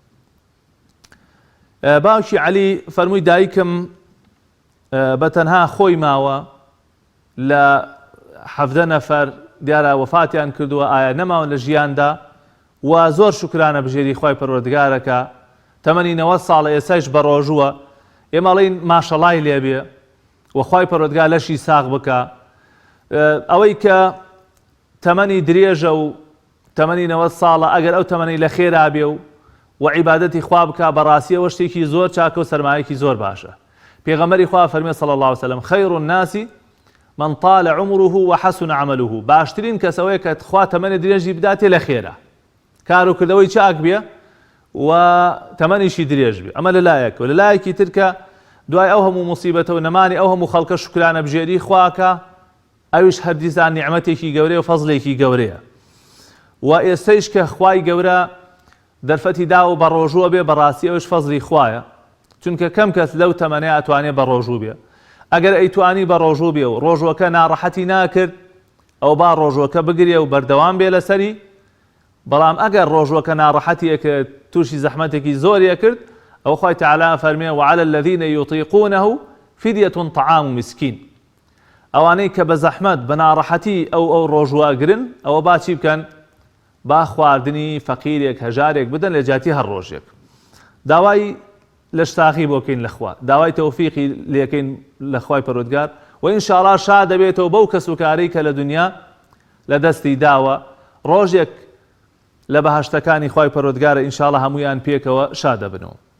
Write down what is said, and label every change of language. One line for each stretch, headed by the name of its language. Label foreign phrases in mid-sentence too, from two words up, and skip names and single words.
Central Kurdish: باوکی عەلی فەرمووی دایکم بەتەنها خۆی ماوە لە 17 نەفەر دیارە وەفاتیان کردووە، ئایا نەماون لە ژیاندا و زۆر شکرانە بژێری خوای پەروەردگارەکە، تەمەنی 90 ساڵە ئێسایش بە ڕۆژووە، ئێمەڵین ماشەڵای لێبێ و خوای پەروەردگار لەشی ساغ بکە. ئەوەی کە تەمەنی درێژە و تەمەنی 90 ساڵە ئەگەر ئەو تەمەنی لە خێرا بێ و عیبادەتی خوا بکە بەڕاستیەوە شتێکی زۆر چاکە و سەرمایەکی زۆر باشە. پێغەمبەری خوا فەرمێ
Arabic: صلی الله علیه وسلم خەیر الناس من طال عمره وحسن عمله،
Central Kurdish: باشترین کەسەوەیە کە خوا تەمەنی درێژی بداتێ لە خێرا، کار و کردەوەی چاک بێ و تەمەنیشی درێژ بێ. ئەمە لەلایەک و لەلایەکی ترکە دوای ئەو هەموو موسیبەتە و نەمانی ئەو هەموو خەڵکە شکرانە بژێری خواکە، ئەویش هەردیزان نیعمەتێکی گەورەیە و فەزڵێکی گەورەیە. و ئێستەیش کە خوای گەورە دەرفەتی دا و بە ڕۆژووە بێ، بەڕاستی ئەوش فەزڵی خوایە، چونکە کەم کەس لەو تەمەنەیە ئەتوانێت بە ڕۆژوو بێ. ئەگەر ئەیتوانی بە ڕۆژوو بێ و ڕۆژوەکە ناڕەحەتی ناکرد، ئەو با ڕۆژوەکە بگرێ و بەردەوام بێ لەسەری. بەڵام ئەگەر ڕۆژوەکە ناڕەحەتیەکە تووشی زەحمەتێکی زۆریە کرد، ئەو خوای تەعالا فەرمێ
Arabic: وعلى الذين يطيقونه فدية طعام مسكين،
Central Kurdish: ئەوانەی کە بە زەحمەت بە ناڕەحەتی ئەو ڕۆژوە ئەگرن، ئەوە با چی بکەن؟ با خواردنی فەقیرێک هەژارێک بدەن لە جاتی هەر ڕۆژێک. داوای لە شتاقی بۆکەین لەخوا، داوای تەوفیقی لێکەین لە خوای پەروەردگار و ئینشاءڵڵا شا دەبێتەوە بەو کەسوکارەی کە لە دنیا لە دەستی داوە ڕۆژێک لە بەهەشتەکانی خوای پەروەردگارە ئینشاءڵڵا هەموویان پێکەوە شادە بنەوە.